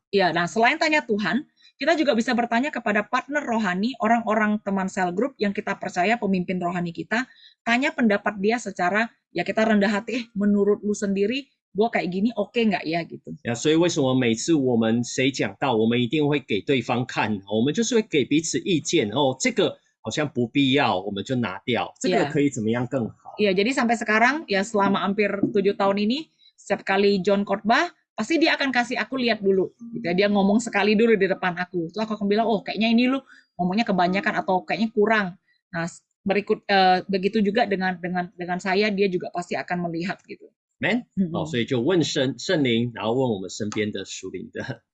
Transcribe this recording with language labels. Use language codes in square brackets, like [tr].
[id] Ya, nah selain tanya Tuhan, kita juga bisa bertanya kepada partner rohani, orang-orang teman cell group yang kita percaya pemimpin rohani kita, tanya pendapat dia secara, ya kita rendah hati, menurut lu sendiri, gue kayak gini oke nggak ya gitu. [zh] 呀，所以为什么每次我们谁讲到，我们一定会给对方看，我们就是会给彼此意见。哦，这个好像不必要，我们就拿掉。这个 Yeah. 可以怎么样更好？ [id] Ya, jadi sampai sekarang, ya selama hampir 7 tahun ini, setiap kali John khotbah, pasti dia akan kasih aku lihat dulu. Gitu. Dia ngomong sekali dulu di depan aku. Terus aku akan bilang, oh kayaknya ini lu ngomongnya kebanyakan atau kayaknya kurang. Nah, begitu juga dengan saya, dia juga pasti akan melihat gitu. [zh] Man， 哦，所以就问圣灵，然后问我们身边的属灵的。